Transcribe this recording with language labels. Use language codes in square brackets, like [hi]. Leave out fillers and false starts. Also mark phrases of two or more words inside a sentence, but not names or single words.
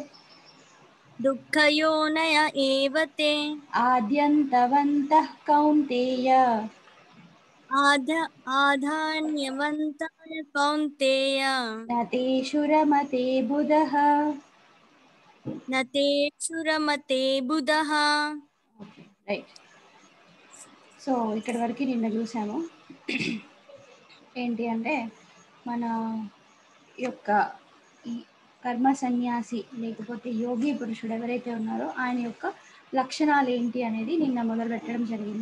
[sa] दुःखयोनय एव ते आद्यन्तवन्तः कौन्तेय आधान्यवन्ताय कौन्तेय न तेषु रमते बुधः. न तेषु रमते बुधः। [en] Right. So [te] ఇక్కడ వరకు నిన్న చూసాము. ఏంటి అంటే మన యొక్క ఈ కర్మ సన్యాసి లేకపోతే యోగి పురుషుడు ఎవరైతే ఉన్నారో ఆయన యొక్క లక్షణాలు ఏంటి అనేది నిన్న మొదలు పెట్టడం జరిగింది.